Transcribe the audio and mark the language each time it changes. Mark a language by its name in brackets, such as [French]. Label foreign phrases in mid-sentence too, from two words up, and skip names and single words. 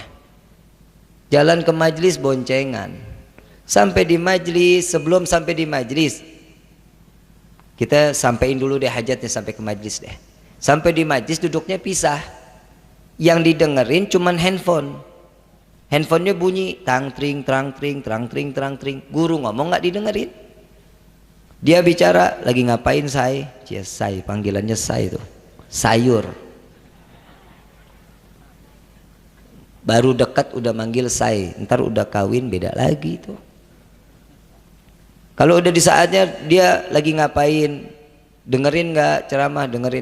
[Indonesian] Jalan ke majlis boncengan. Sampai di majlis, sebelum sampai di majlis, kita sampein dulu deh hajatnya sampai ke majlis deh. Sampai di majlis duduknya pisah. Yang didengerin cuman handphone. Handphonenya bunyi tang tring trang tring trang tring trang tring. Guru ngomong nggak didengerin. Dia bicara, lagi ngapain say? Say, panggilannya say itu. Sayur. Baru dekat udah manggil say, ntar udah kawin beda lagi itu. Kalau udah di saatnya dia lagi ngapain, dengerin nggak ceramah, dengerin.